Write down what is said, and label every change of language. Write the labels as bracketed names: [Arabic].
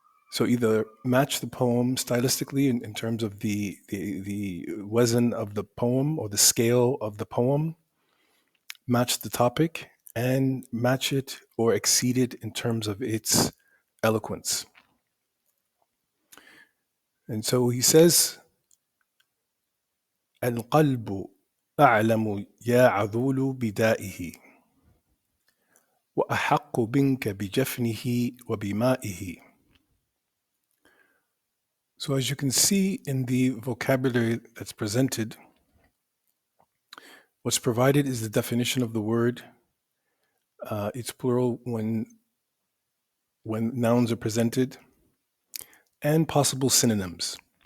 [English] So either match the poem stylistically in terms of the wazn of the poem or the scale of the poem, match the topic, and match it or exceed it in terms of its eloquence. And so he says, [Arabic] القلب أعلم يا عذول بدائه وأحق منك بجفنه وبمائه. [English] So as you can see in the vocabulary that's presented, what's provided is the definition of the word. It's plural when nouns are presented, and possible synonyms.